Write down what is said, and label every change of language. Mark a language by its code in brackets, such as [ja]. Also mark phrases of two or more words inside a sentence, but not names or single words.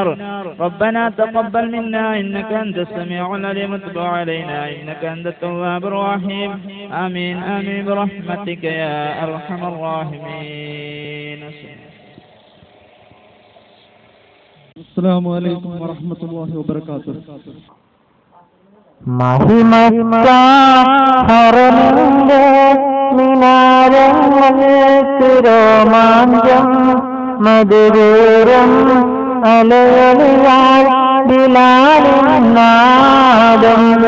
[ar] ربنا تقبل منا إنك أنت السميع العليم وتب علينا إنك أنت التواب الرحيم. آمين آمين برحمتك يا أرحم الراحمين. السلام عليكم ورحمة الله وبركاته. [ml] മഹിമക്കാ ഹറമിന്റെ മിനാരങ്ങൾക്ക് രോമാഞ്ചം മധുരൂരം അലയലിയാൽ ബിലാലിൻ നാദം.